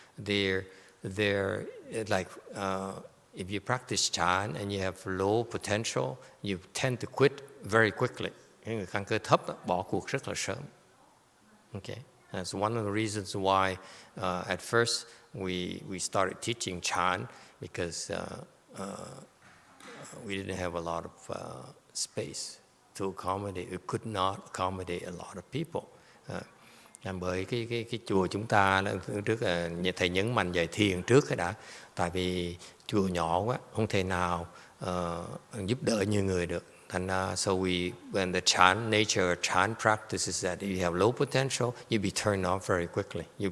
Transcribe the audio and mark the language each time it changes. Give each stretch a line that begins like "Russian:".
English: They're like if you practice chant and you have low potential, you tend to quit very quickly.
Vietnamese: Người căn cơ thấp bỏ cuộc rất là sớm.
English: Okay, that's one of the reasons why at first we started teaching chant, because we didn't have a lot of space to accommodate. We could not accommodate a lot of people.
Vietnamese: Bởi cái chùa chúng ta trước thầy nhấn mạnh về thiền trước cái đã, tại vì chùa nhỏ quá không thể nào giúp đỡ nhiều người được.
English: And so when the chant nature of chant practice is that if you have low potential, you'll be turned off very quickly.